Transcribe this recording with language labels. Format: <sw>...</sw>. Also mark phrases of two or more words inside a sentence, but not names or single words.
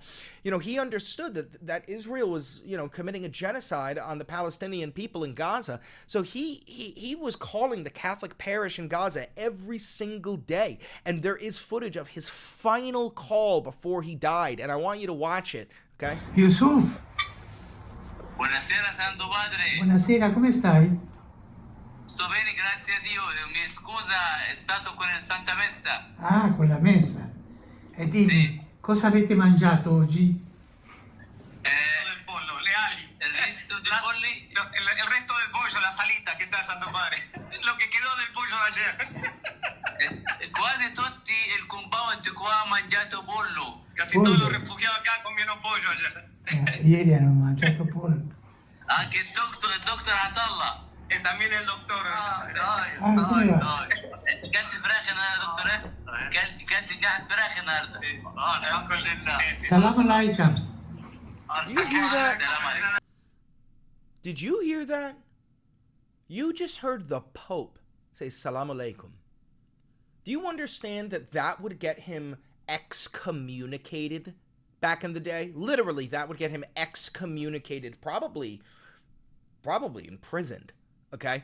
<en>He understood that Israel was, committing a genocide on the Palestinian people in Gaza. So he was calling the Catholic parish in Gaza every single day. And there is footage of his final call before he died. And I want you to watch it, okay? Yusuf.</en> <it>Buonasera Santo Padre. Buonasera, come stai? Sto bene, grazie a Dio. Mi scusa, è stato con il Santa Messa. Ah, con la messa. E dimmi, Sì. cosa avete mangiato oggi? Del pollo, le ali.</it> <es>El resto de polli. El resto del pollo, la salita, ¿qué tal, Santo Padre? Lo que quedó del pollo de ayer.</es> <it>Quasi tutti il compound qua ha mangiato pollo.</it> <es>Casi Pollo. todos los refugiados acá comieron pollo ayer.</es> <it>Ieri hanno mangiato pollo. Anche il doctor Atallah.</it> <es>Y también el doctor.</es> <it>come va?</it> <ar>كلت فراخ النهارده يا دكتور؟ كلت قاعد فراخ النهارده. الحمد لله. سلام عليكم.</ar> <en>You hear that?</en> <ar>سلام عليكم.</ar> <en>Did you hear that? You just heard the Pope say</en> <ar>سلام عليكم.</ar> <en>Do you understand that would get him excommunicated back in the day? Literally, that would get him excommunicated, probably imprisoned, okay?</en>